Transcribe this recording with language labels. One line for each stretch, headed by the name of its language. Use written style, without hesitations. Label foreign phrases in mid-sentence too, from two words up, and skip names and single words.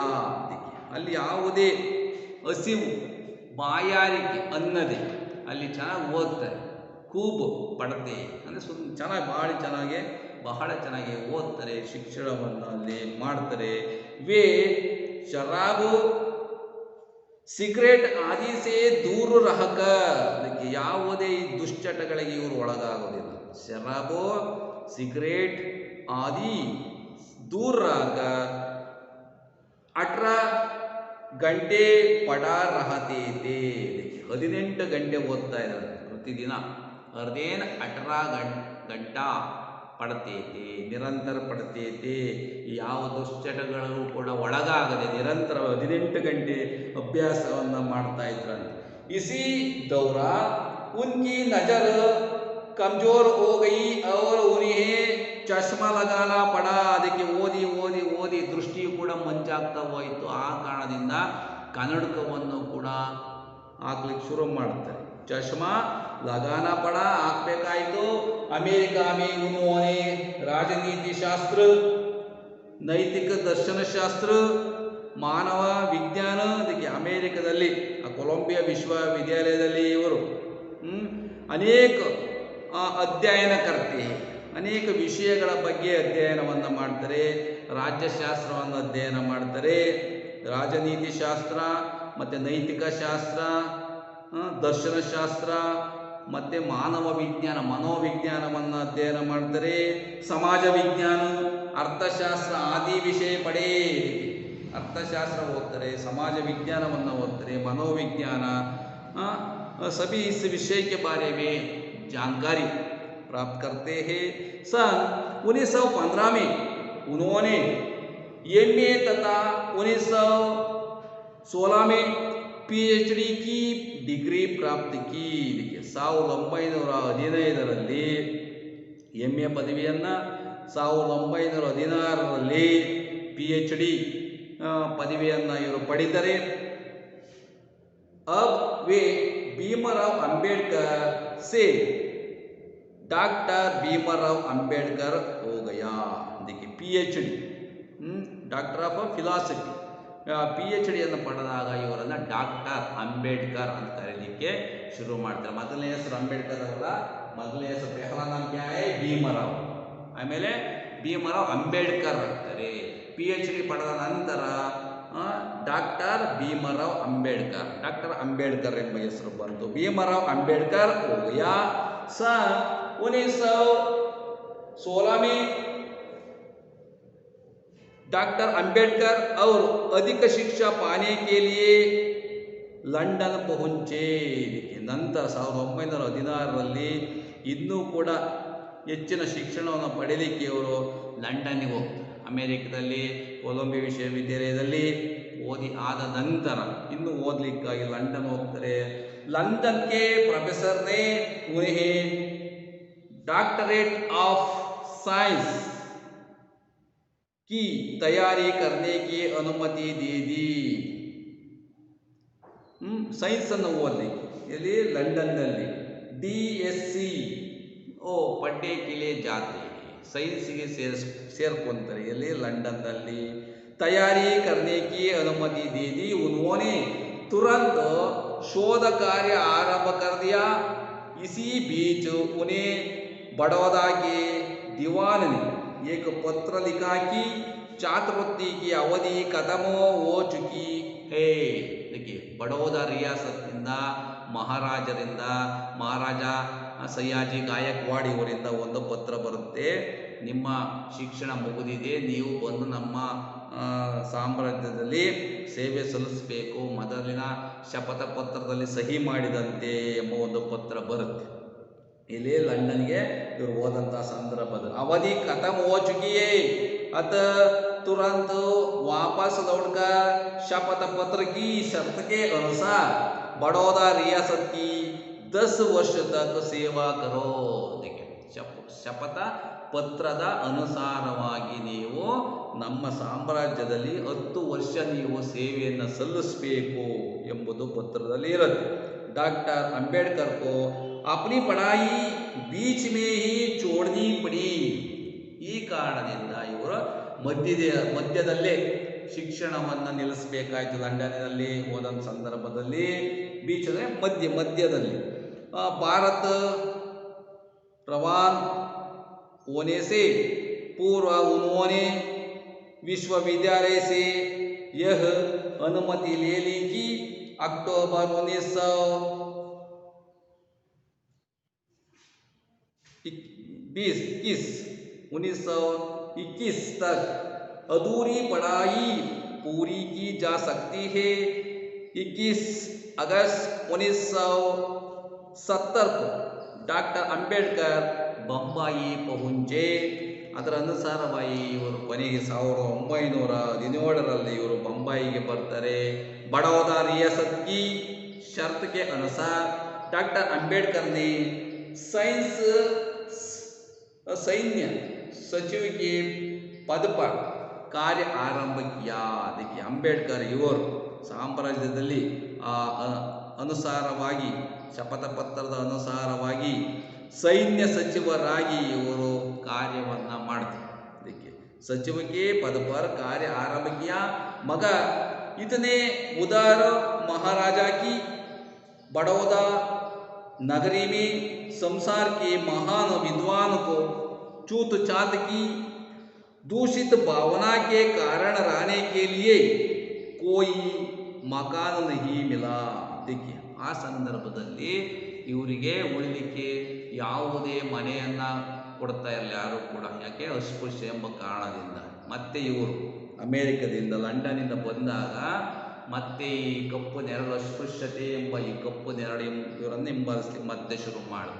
Kannada: देखिए ಅಲ್ಲಿ ಯಾವುದೇ ಹಸಿವು ಬಾಯಾರಿಕೆ ಅನ್ನದೆ ಅಲ್ಲಿ ಚೆನ್ನಾಗಿ ಓದ್ತಾರೆ.
Hindi: खूब पढ़ते
Kannada: ಅಂದರೆ ಚೆನ್ನಾಗಿ ಬಹಳ ಚೆನ್ನಾಗಿ ಓದ್ತಾರೆ, ಶಿಕ್ಷಣವನ್ನು ಅಲ್ಲಿ ಮಾಡ್ತಾರೆ.
Hindi: वे शराब सिगरेट आदि से दूर रहकर.
Kannada: ಅದಕ್ಕೆ ಯಾವುದೇ ದುಶ್ಚಟಗಳಿಗೆ ಇವರು ಒಳಗಾಗೋದಿಲ್ಲ.
Hindi: शराब सिगरेट आदि दूर रहकर 18 घंटे पढ़ा रहते थे.
Kannada: 18 ಗಂಟೆ ಓದ್ತಾ ಇದ್ದಾರೆ ಪ್ರತಿದಿನ.
Hindi: हरदेन 18 घंटा पढ़ते थे, निरंतर पढ़ते थे.
Kannada: ಯಾವ ದುಶ್ಚಟಗಳಿಗೂ ಕೂಡ ಒಳಗಾಗದೆ ನಿರಂತರ 18 ಗಂಟೆ ಅಭ್ಯಾಸವನ್ನು ಮಾಡ್ತಾ ಇದ್ರಂತೆ.
Hindi: इसी दौरान उनकी नज़र कमजोर हो गई और उन्हें चश्मा लगाना पड़ा.
Kannada: ಅದಕ್ಕೆ ಓದಿ ಓದಿ ಓದಿ ದೃಷ್ಟಿಯು ಕೂಡ ಮಂಜಾಗ್ತಾ ಹೋಯಿತು. ಆ ಕಾರಣದಿಂದ ಕನ್ನಡಕವನ್ನು ಕೂಡ ಹಾಕ್ಲಿಕ್ಕೆ ಶುರು ಮಾಡ್ತಾರೆ.
Hindi: चश्मा लगाना पड़ा, ಹಾಕಬೇಕಾಯಿತು. अमेरिका में उन्होंने राजनीति शास्त्र, नैतिक दर्शन शास्त्र, मानव विज्ञान.
Kannada: ಅದಕ್ಕೆ ಅಮೇರಿಕದಲ್ಲಿ ಕೊಲಂಬಿಯಾ ವಿಶ್ವವಿದ್ಯಾಲಯದಲ್ಲಿ ಇವರು ಅನೇಕ ಅಧ್ಯಯನ ಕರ್ತೆ, ಅನೇಕ ವಿಷಯಗಳ ಬಗ್ಗೆ ಅಧ್ಯಯನವನ್ನು ಮಾಡ್ತಾರೆ. ರಾಜ್ಯಶಾಸ್ತ್ರವನ್ನು ಅಧ್ಯಯನ ಮಾಡ್ತಾರೆ, ರಾಜನೀತಿ ಶಾಸ್ತ್ರ ಮತ್ತು ನೈತಿಕ ಶಾಸ್ತ್ರ, ದರ್ಶನಶಾಸ್ತ್ರ ಮತ್ತು ಮಾನವ ವಿಜ್ಞಾನ ಮನೋವಿಜ್ಞಾನವನ್ನು ಅಧ್ಯಯನ ಮಾಡ್ತಾರೆ.
Hindi: समाज विज्ञान, अर्थशास्त्र आदि विषय पढ़े.
Kannada: ಅರ್ಥಶಾಸ್ತ್ರ ಓದ್ತಾರೆ, ಸಮಾಜ ವಿಜ್ಞಾನವನ್ನು ಓದ್ತಾರೆ,
Hindi: मनोविज्ञान सभी इस विषय के बारे में जानकारी प्राप्त करते हैं. सन 1915 में उन्होंने MA तथा 1916 में PhD की डिग्री प्राप्त की.
Kannada: 1915ರಲ್ಲಿ MA ಪದವಿಯನ್ನು, 1916ರಲ್ಲಿ PhD ಪದವಿಯನ್ನು ಇವರು ಪಡೆದರೆ.
Hindi: अब वे भीमराव अंबेडकर से डॉक्टर भीमराव अंबेडकर हो गया.
Kannada: देखिए PhD
English: Doctor of Philosophy
Kannada: PhDಯನ್ನು ಪಡೆದಾಗ ಇವರನ್ನು ಡಾಕ್ಟರ್ ಅಂಬೇಡ್ಕರ್ ಅಂತ ಕರೀಲಿಕ್ಕೆ ಶುರು ಮಾಡ್ತಾರೆ. ಮೊದಲನೇ ಹೆಸರು ಅಂಬೇಡ್ಕರ್ ಅವರ ಮೊದಲನೇ ಹೆಸರು
Hindi: पहला नाम क्या है
Kannada: ಭೀಮರಾವ್. ಆಮೇಲೆ ಭೀಮರಾವ್ ಅಂಬೇಡ್ಕರ್ ಆಗ್ತಾರೆ. PhD ಪಡೆದ ನಂತರ ಡಾಕ್ಟರ್ ಭೀಮರಾವ್ ಅಂಬೇಡ್ಕರ್, ಡಾಕ್ಟರ್ ಅಂಬೇಡ್ಕರ್ ಎಂಬ ಹೆಸರು ಬಂತು.
Hindi: ಭೀಮರಾವ್ ಅಂಬೇಡ್ಕರ್ हो गया. सन 1916 में डॉक्टर अंबेडकर और अधिक शिक्षा पाने के लिए लंडन पहुंचे.
Kannada: ನಂತರ 1916ರಲ್ಲಿ ಇನ್ನೂ ಕೂಡ ಹೆಚ್ಚಿನ ಶಿಕ್ಷಣವನ್ನು ಪಡೆಯಲಿಕ್ಕೆ ಇವರು ಲಂಡನ್ನಿಗೆ ಹೋಗ್ತಾರೆ. ಅಮೆರಿಕದಲ್ಲಿ ಕೊಲಂಬಿಯಾ ವಿಶ್ವವಿದ್ಯಾಲಯದಲ್ಲಿ ಓದಿ ಆದ ನಂತರ ಇನ್ನು ಓದಲಿಕ್ಕಾಗಿ ಲಂಡನ್ ಹೋಗ್ತಾರೆ.
Hindi: लंदन के प्रोफेसर ने उन्हें
English: Doctorate of Science
Hindi: की तैयारी करने की अनुमति दे दी.
Kannada: ಸೈನ್ಸ್ ಅನ್ನು ಓದಲಿಕ್ಕೆ ಇಲ್ಲಿ ಲಂಡನ್ನಲ್ಲಿ DSc
Hindi: पढ़ने केलिए जाती
Kannada: ಸೈನ್ಸ್ಗೆ ಸೇರ್ಕೊಂತಾರೆ. ಇಲ್ಲಿ ಲಂಡನ್ನಲ್ಲಿ
Hindi: तैयारी करने की अनुमति दे दी. उन्होंने तुरंत शोध कार्य आरंभ कर दिया. इसी बीच उन्हें बड़ौदा के दीवान ने एक पत्र लिखा कि छात्रवृत्ति की अवधि खत्म हो चुकी है.
Kannada: देखिए, बड़ौदा रियासत्निಂದ ಮಹಾರಾಜರಿಂದ ಮಹಾರಾಜ ಸಯ್ಯಾಜಿ ಗಾಯಕ್ವಾಡ್ ಇವರಿಂದ ಒಂದು ಪತ್ರ ಬರುತ್ತೆ. ನಿಮ್ಮ ಶಿಕ್ಷಣ ಮುಗಿದಿದೆ, ನೀವು ಬಂದು ನಮ್ಮ ಸಾಮ್ರಾಜ್ಯದಲ್ಲಿ ಸೇವೆ ಸಲ್ಲಿಸಬೇಕು, ಮೊದಲಿನ ಶಪಥ ಪತ್ರದಲ್ಲಿ ಸಹಿ ಮಾಡಿದಂತೆ ಎಂಬ ಒಂದು ಪತ್ರ ಬರುತ್ತೆ. ಇಲ್ಲಿ ಲಂಡನ್ಗೆ ಇವರು ಹೋದಂಥ ಸಂದರ್ಭದಲ್ಲಿ
Hindi: अवधि खतम हो चुकी है अत तुरंत वापस लौटकर शपथ पत्र की शर्त के अनुसार बड़ौदा रियासत की 10 वर्ष तक सेवा करो. देखिए,
Kannada: ಶಪಥ ಪತ್ರದ ಅನುಸಾರವಾಗಿ ನೀವು ನಮ್ಮ ಸಾಮ್ರಾಜ್ಯದಲ್ಲಿ 10 ವರ್ಷ ನೀವು ಸೇವೆಯನ್ನು ಸಲ್ಲಿಸಬೇಕು ಎಂಬುದು ಪತ್ರದಲ್ಲಿ ಇರುತ್ತೆ.
Hindi: ಡಾಕ್ಟರ್ ಅಂಬೇಡ್ಕರ್ को अपनी पढ़ाई बीच में ही छोड़नी पड़ी.
Kannada: ಈ ಕಾರಣದಿಂದ ಇವರು ಮಧ್ಯದಲ್ಲೇ ಶಿಕ್ಷಣವನ್ನು ನಿಲ್ಲಿಸಬೇಕಾಯಿತು. ಲಂಡನ್ನಲ್ಲಿ ಹೋದಂಥ ಸಂದರ್ಭದಲ್ಲಿ ಬೀಚ್ ಅಂದರೆ ಮಧ್ಯದಲ್ಲಿ ಭಾರತ
Hindi: रवान होने से पूर्व उन्होंने विश्वविद्यालय से यह अनुमति ले ली कि अक्टूबर 1921 तक अधूरी पढ़ाई पूरी की जा सकती है. 21 अगस्त 1970 को डॉक्टर अंबेडकर बंबई पहुंचे.
Kannada: ಅದರ ಅನುಸಾರವಾಗಿ ಇವರು ಕೊನೆಗೆ 1917ರಲ್ಲಿ ಇವರು ಬೊಂಬಾಯಿಗೆ ಬರ್ತಾರೆ.
Hindi: ಬಡೌದಾ रियासत की शर्त के अनुसार डॉक्टर अंबेडकर ने सैन्य सचिव के पद पर कार्य आरंभ किया. देखिए,
Kannada: ಅಂಬೇಡ್ಕರ್ ಇವರು ಸಾಮ್ರಾಜ್ಯದಲ್ಲಿ ಅನುಸಾರವಾಗಿ ಶಪಥ ಪತ್ರದ ಅನುಸಾರವಾಗಿ ಸೈನ್ಯ ಸಚಿವರಾಗಿ ಇವರು ಕಾರ್ಯವನ್ನು ಮಾಡ್ತಾರೆ.
Hindi: देखिए, सचिव के पद पर कार्य आरंभ किया. मगर इतने उदार महाराजा की बड़ौदा नगरी में संसार के महान विद्वान को छूत छात की दूषित भावना के कारण रहने के लिए कोई मकान नहीं मिला. देखिए,
Kannada: ಆ ಸಂದರ್ಭದಲ್ಲಿ ಇವರಿಗೆ ಉಳಿಲಿಕ್ಕೆ ಯಾವುದೇ ಮನೆಯನ್ನು ಕೊಡ್ತಾ ಇರಲಿಲ್ಲ ಯಾರು ಕೂಡ. ಯಾಕೆ? ಅಸ್ಪೃಶ್ಯ ಎಂಬ ಕಾರಣದಿಂದ. ಮತ್ತೆ ಇವರು ಅಮೇರಿಕದಿಂದ ಲಂಡನ್ನಿಂದ ಬಂದಾಗ ಮತ್ತೆ ಈ ಕಪ್ಪು ನೆರಳು ಅಸ್ಪೃಶ್ಯತೆ ಎಂಬ ಈ ಕಪ್ಪು ನೆರಳು ಇವರನ್ನು ಹಿಂಬಾಲಿಸಲಿಕ್ಕೆ ಮತ್ತೆ ಶುರು ಮಾಡಿದ್ರು.